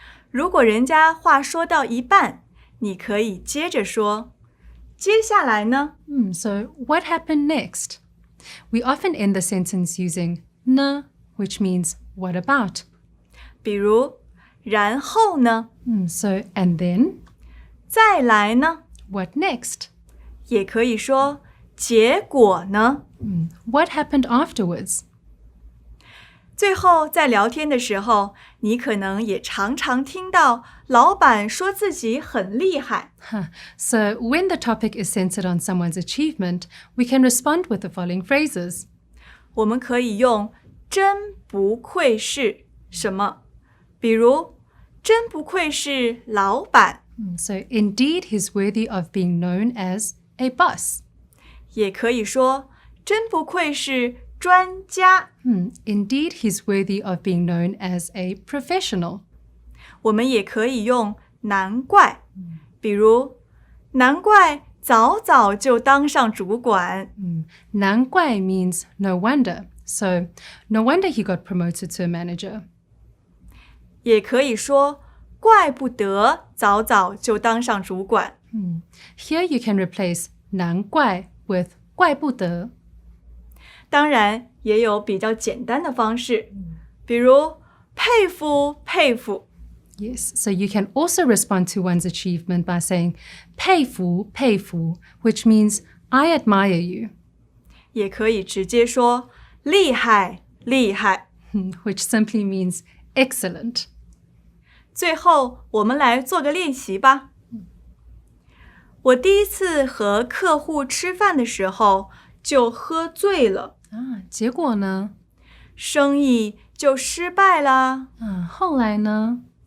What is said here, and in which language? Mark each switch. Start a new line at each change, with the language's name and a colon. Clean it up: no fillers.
Chinese: 如果人家话说到一半，你可以接着说。接下来呢
English: ？So what happened next? We often end the sentence using 呢 which means what about?
Chinese: 比如，然后呢
English: ？So and then?
Chinese: 再来呢
English: What next?
Chinese: 也可以说结果呢
English: What happened afterwards?
Chinese: 最后在聊天的时候，你可能也常常听到老板说自己很厉害。
English: So when the topic is centered on someone's achievement, we can respond with the following phrases.
Chinese: 我们可以用真不愧是什么，比如真不愧是老板。
English: So indeed he's worthy of being known as a boss.
Chinese: 也可以说真不愧是专家。
English: Indeed he's worthy of being known as a professional.
Chinese: 我们也可以用难怪，比如难怪早早就当上主管。
English: 难怪 means no wonder. So no wonder he got promoted to a manager.
Chinese: 也可以说怪不得早早就当上主管。
English: Here you can replace 难怪 with 怪不得。
Chinese: 当然也有比较简单的方式，比如佩服佩服。
English: Yes, so you can also respond to one's achievement by saying
Chinese: 佩服佩服
English: which means I admire you.
Chinese: 也可以直接说厉害厉害
English: which simply means excellent.
Chinese: 最后我们来做个练习吧。我第一次和客户吃饭的时候就喝醉了。结果呢？生意就失败了。后来呢？